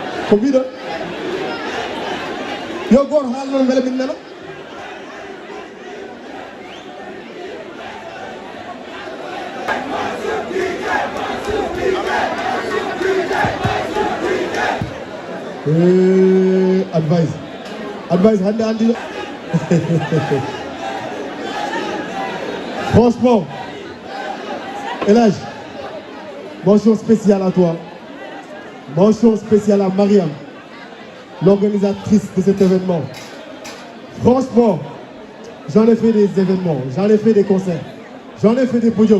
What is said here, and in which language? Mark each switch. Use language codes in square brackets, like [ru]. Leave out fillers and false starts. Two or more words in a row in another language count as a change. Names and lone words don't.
[ff] ko mbiɗon yo goto haal noon beele min nana [fr] advice [ff] hande andi [fr] franchement Elhadj, mention spéciale à toi, mention spéciale à Mariam, l'organisatrice de cet événement. Franchement, j'en ai fait des événements, j'en ai fait des concerts, j'en ai fait des podiums.